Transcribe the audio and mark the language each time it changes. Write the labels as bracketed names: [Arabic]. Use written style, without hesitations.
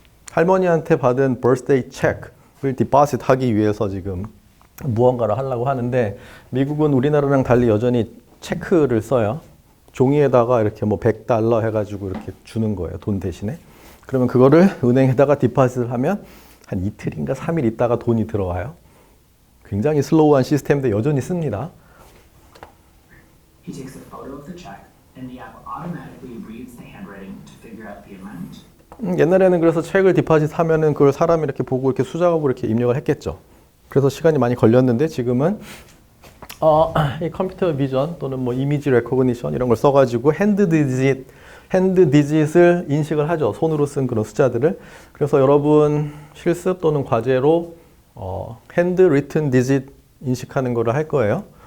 [Korean] 할머니한테 받은 birthday check을 디파짓 하기 위해서 지금 무언가를 하려고 하는데 미국은 우리나라랑 달리 여전히 체크를 써요. 종이에다가 이렇게 뭐 $100 해가지고 이렇게 주는 거예요. 돈 대신에. 그러면 그거를 은행에다가 디파짓을 하면 한 이틀인가 3일 있다가 돈이 들어와요. 굉장히 슬로우한 시스템인데 여전히 씁니다. [English] He takes a photo of the check and the app automatically reads the handwriting to figure out the amount. [Korean] 옛날에는 그래서 책을 디파짓 하면은 그걸 사람이 이렇게 보고 이렇게 수작업으로 이렇게 입력을 했겠죠. 그래서 시간이 많이 걸렸는데 지금은 이 컴퓨터 비전 또는 뭐 이미지 레코그니션 이런 걸 써가지고 핸드 디짓을 인식을 하죠. 손으로 쓴 그런 숫자들을. 그래서 여러분 실습 또는 과제로 핸드 리튼 디짓 인식하는 거를 할 거예요.